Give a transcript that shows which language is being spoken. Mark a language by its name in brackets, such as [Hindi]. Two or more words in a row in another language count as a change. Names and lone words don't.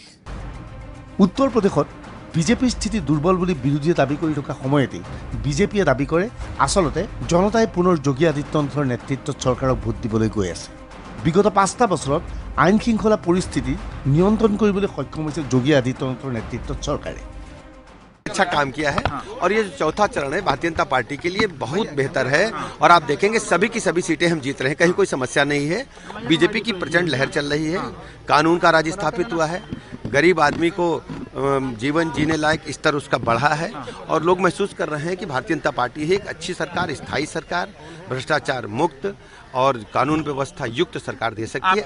[Assamese] উত্তৰ প্ৰদেশত বিজেপিৰ স্থিতি দুৰ্বল বুলি বিৰোধীয়ে দাবী কৰি থকা সময়তেই বিজেপিয়ে দাবী কৰে আচলতে জনতাই পুনৰ যোগী আদিত্যনাথৰ নেতৃত্বত চৰকাৰক ভোট দিবলৈ গৈ আছে। বিগত 5টা বছৰত আইন শৃংখলা পৰিস্থিতি নিয়ন্ত্ৰণ কৰিবলৈ সক্ষম হৈছে যোগী আদিত্যনাথৰ নেতৃত্বত চৰকাৰে। [Hindi] अच्छा काम किया है और ये जो चौथा चरण है भारतीय जनता पार्टी के लिए बहुत बेहतर है और आप देखेंगे सभी की सभी सीटें हम जीत रहे हैं, कहीं कोई समस्या नहीं है। बीजेपी की प्रचंड लहर चल रही है, कानून का राज स्थापित हुआ है, गरीब आदमी को जीवन जीने लायक स्तर उसका बढ़ा है और लोग महसूस कर रहे हैं कि भारतीय जनता पार्टी है एक अच्छी सरकार, स्थायी सरकार, भ्रष्टाचार मुक्त और कानून व्यवस्था युक्त सरकार दे सकती है।